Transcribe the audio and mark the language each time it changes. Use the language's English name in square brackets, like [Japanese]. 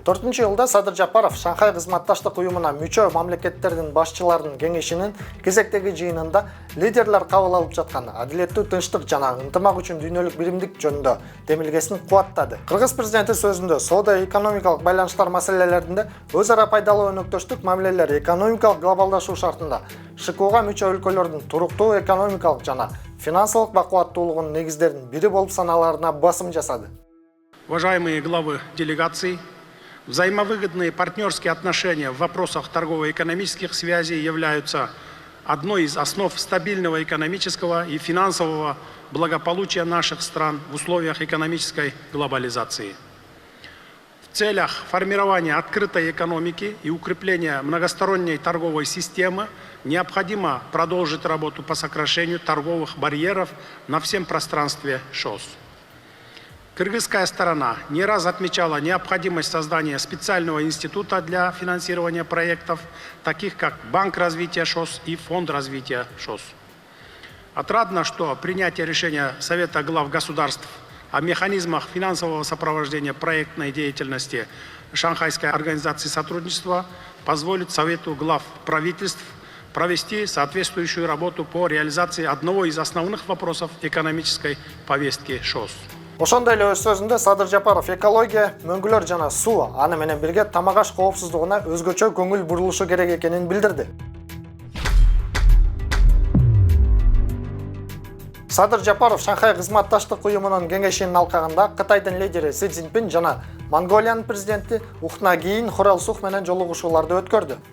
[Kyrgyz] 4-июлда Садыр Жапаров Шанхай кызматташтык уюмуна мүчө мамлекеттердин башчыларынын кеңешинин кезектеги жыйынында лидерлер кабыл алып жаткан адилеттүү тынчтык жана ынтымак үчүн дүйнөлүк биримдик жөнүндө демилгесин кубаттады. Кыргыз президенти сөзүндө соода-экономикалык байланыштар маселелеринде өз ара пайдалуу өнөктөштүк мамилелер экономикалык глобалдашуу шартында ШКУга мүчө өлкөлөрдүн туруктуу экономикалык жана финансылык бакубаттуулугунун негиздеринин бири болуп саналаарына басым жасады. [Russian] Уважаемые главы делегаций, взаимовыгодные партнерские отношения в вопросах торгово-экономических связей являются одной из основ стабильного экономического и финансового благополучия наших стран в условиях экономической глобализации. В целях формирования открытой экономики и укрепления многосторонней торговой системы необходимо продолжить работу по сокращению торговых барьеров на всем пространстве ШОС. Кыргызская сторона не раз отмечала необходимость создания специального института для финансирования проектов, таких как Банк развития ШОС и Фонд развития ШОС. Отрадно, что принятие решения Совета глав государств о механизмах финансового сопровождения проектной деятельности Шанхайской организации сотрудничества позволит Совету глав правительств провести соответствующую работу по реализации одного из основных вопросов экономической повестки ШОС. [Kyrgyz] Ошондой эле өз сөзүндө Садыр Жапаров экология, мөңгүлөр жана суу, аны менен бирге тамак аш коопсуздугуна өзгөчө көңүл бурулушу керек экенин билдирди. Садыр Жапаров Шанхай кызматташтык уюмунун кеңешинин алкагында Кытайдын лидери Си Цзиньпин жана Монголиянын президенти Ухнагийин Хуралсух менен жолугушууларды өткөрдү.